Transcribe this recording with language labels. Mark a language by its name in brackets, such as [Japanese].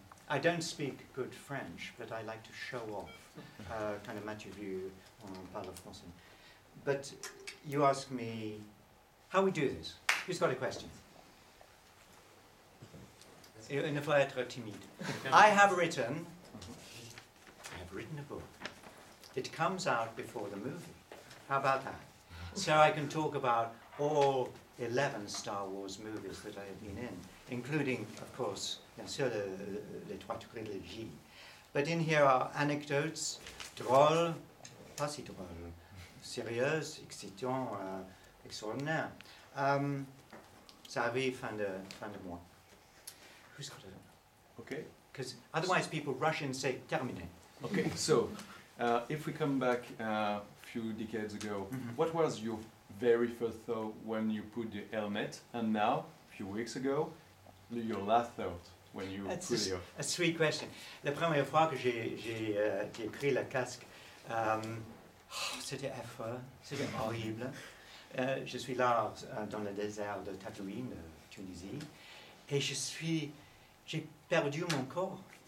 [English] I don't speak good French, but I like to show off. [French] Kind of Mathieu vu, on parle français. [English] But you ask me how we do this. Who's got a question? [French] Il ne faut être timide. [English] I have written a book. It comes out before the movie. How about that? So I can talk about all 11 Star Wars movies that I have been in, including, of course, [French] bien sûr, les trois trilogies. [English] But in here are [French] anecdotes, drôles, pas si drôles, sérieuses, excitants, extraordinaires. Ça arrive fin de mois. [English] Who's got it? Okay. Because otherwise people rush in and say, terminé. Okay. So, if we come back a few decades ago, Mhm. what was your very first thought when you put the helmet, and now, a few weeks ago, your last thought when you That's put it on? a sweet question. [French] La première fois que j'ai pris le casque, c'était affreux, c'était horrible. Je suis là dans le désert de Tatooine, Tunisie, et j'ai perdu mon corps.